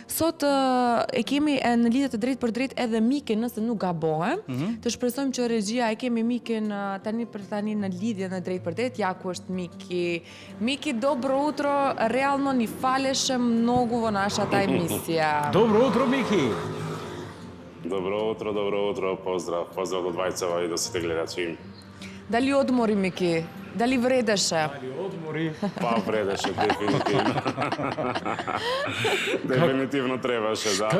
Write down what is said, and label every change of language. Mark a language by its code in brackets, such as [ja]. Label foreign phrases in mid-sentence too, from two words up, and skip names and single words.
[sq] sot e kemi në lidhje të drejtë për drejtë edhe Miken, nëse nuk gabohem. Të shpresojmë që regjia e kemi Miken tani për tani në lidhje në drejtë për drejtë. Ja ku është [mk] Miki. Miki, добро утро, реално [sq] ni faleshem [mk] многу во нашата емисија. Добро утро, Мики. Добро утро, поздрав до двајцава и до сите гледачи. Дали одмори, Мики? Дали вредеше? Дали одмори? Па вредеше, дефинитивно. Дефинитивно требаше, да.